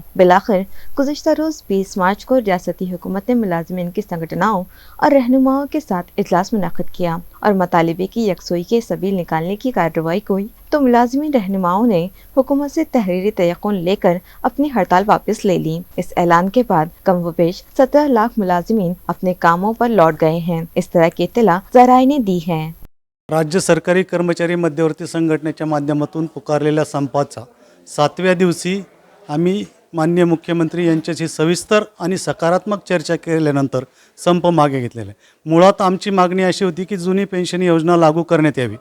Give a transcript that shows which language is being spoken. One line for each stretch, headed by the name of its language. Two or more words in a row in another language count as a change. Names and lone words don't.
Urdu: بالآخر گزشتہ روز 20 مارچ کو ریاستی حکومت نے ملازمین کی سنگٹناؤں اور رہنماؤں کے ساتھ اجلاس منعقد کیا اور مطالبے کی یکسوئی کے سبیل نکالنے کی کارروائی ہوئی تو ملازمین رہنماؤں نے حکومت سے تحریری تیقن لے کر اپنی ہڑتال واپس لے لی۔ اس اعلان کے بعد کم و بیش 17 لاکھ ملازمین اپنے کاموں پر لوٹ گئے ہیں۔ اس طرح کی اطلاع ذرائع نے دی ہے۔
Marathi: राज्य सरकारी कर्मचारी मध्यवर्ती संघटनेच्या माध्यमातून पुकारलेल्या संपाचा 7व्या दिवशी आम्ही माननीय मुख्यमंत्री यांच्याशी सविस्तर आणि सकारात्मक चर्चा केल्यानंतर संप मागे घेतलेला आहे। मुळात आमची मागणी अशी होती की जुनी पेन्शन योजना लागू करण्यात यावी।